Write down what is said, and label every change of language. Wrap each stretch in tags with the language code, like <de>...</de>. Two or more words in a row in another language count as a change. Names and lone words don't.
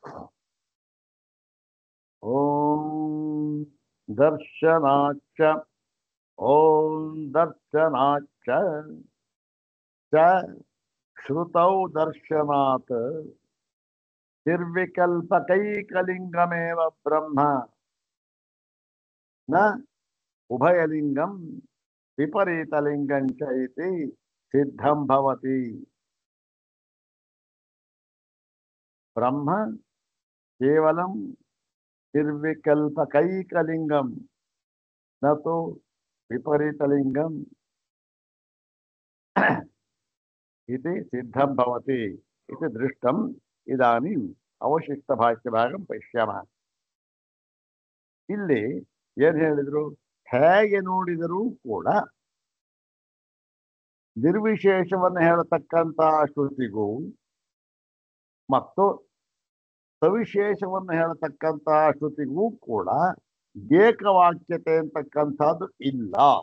<sa>ಓಂ ದರ್ಶನಾಚ್ಚ ಓಂ ದರ್ಶನಾಚ್ಚ ಚ ಶ್ರುತೌ ದರ್ಶನಾತ್ ನಿರ್ವಿಕಲ್ಪಕೈಕಲಿಂಗಮೇವ ಬ್ರಹ್ಮ ನ ಉಭಯಲಿಂಗಂ ವಿಪರೀತಲಿಂಗಂ ಚ ಇತಿ ಸಿದ್ಧಂ ಭವತಿ. ಬ್ರಹ್ಮ ಕೇವಲಂ ನಿರ್ವಿಕಲ್ಪಕೈಕಲಿಂಗಂ ನ ತು ವಿಪರೀತಲಿಂಗಂ इति सिद्धं भवति इति दृष्टम्. इदानीम् ಅವಶಿಷ್ಟಭಾಷ್ಯಭಾಗಂ ಪಶ್ಯಾಮಃ.</sa> <kn>ಇಲ್ಲಿ ಏನ್ ಹೇಳಿದ್ರು, ಹೇಗೆ ನೋಡಿದರೂ ಕೂಡ ನಿರ್ವಿಶೇಷವನ್ನು ಹೇಳತಕ್ಕಂತಹ ಶ್ರುತಿಗೂ ಮತ್ತು ಸವಿಶೇಷವನ್ನು ಹೇಳತಕ್ಕಂತಹ ಶ್ರುತಿಗೂ ಕೂಡ ಏಕವಾಕ್ಯತೆ ಅಂತಕ್ಕಂಥದ್ದು ಇಲ್ಲ.</kn>